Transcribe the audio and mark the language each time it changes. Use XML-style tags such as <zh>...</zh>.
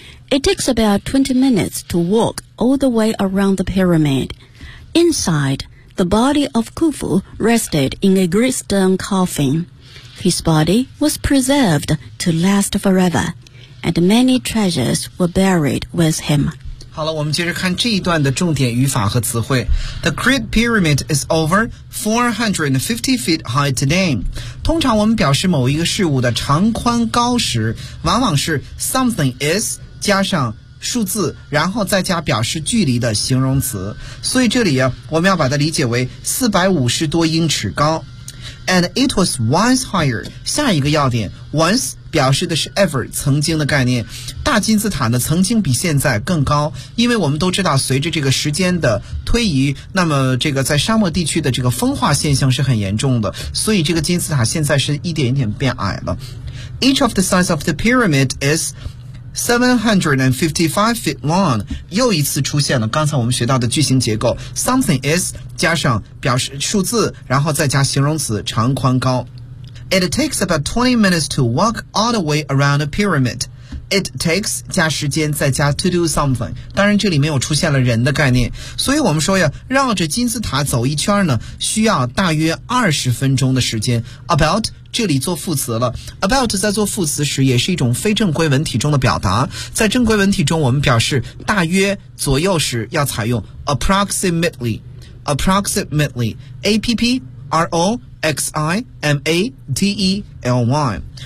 <en>It takes about 20 minutes to walk all the way around the pyramid. Inside, the body of Khufu rested in a great stone coffin. His body was preserved to last forever, and many treasures were buried with him.</en> <zh>好了，我们接着看这一段的重点语法和词汇。</zh> <en>The Great Pyramid is over 450 feet high today.</en> <zh>通常我们表示某一个事物的长宽高时，往往是</zh> <en>something is</en> <zh>加上数字，然后再加表示距离的形容词。所以这里啊，我们要把它理解为450多英尺高。</zh> <en>And it was once higher.</en> <zh>下一个要点 ,once表示的是 ever, 曾经的概念。大金字塔呢曾经比现在更高，因为我们都知道随着这个时间的推移，那么这个在沙漠地区的这个风化现象是很严重的，所以这个金字塔现在是一点一点变矮了。</zh> <en>Each of the sides of the pyramid is 755 feet long.</en> <zh>又一次出现了刚才我们学到的句型结构 ,</zh> <en>something is</en> <zh>加上表示数字，然后再加形容词长宽高。</zh> <en>It takes about 20 minutes to walk all the way around the pyramid. It takes</en> <zh>加时间再加</zh> <en>to do something.</en> <zh>当然这里没有出现了人的概念，所以我们说呀，绕着金字塔走一圈呢需要大约20分钟的时间。 About 这里做副词了， About 在做副词时也是一种非正规文体中的表达，在正规文体中我们表示大约左右时要采用 Approximately Approximately APPROximately.</zh>